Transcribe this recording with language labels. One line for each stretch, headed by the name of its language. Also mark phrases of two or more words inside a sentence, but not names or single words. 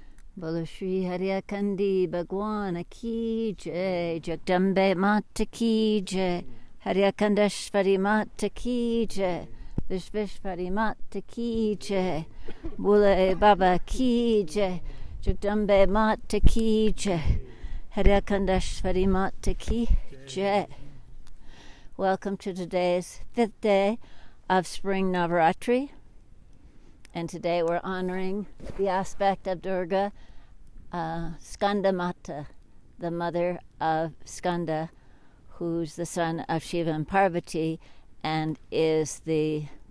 Hindi: बोलो श्री हर्यकंडी भगवान की जय, जगदम्बे माता की जय, हर्यकंडेश्वरी माता की जय, विश्वेश्वरी माता की जय, बुले बाबा की जय, जगदम्बे माता की जय, हर्यकंडेश्वरी माता की जय.
English: Welcome to today's 5th day of Spring Navratri. And today we're honoring the aspect of Durga, Skanda Mata, the mother of Skanda, who's the son of Shiva and Parvati, and is the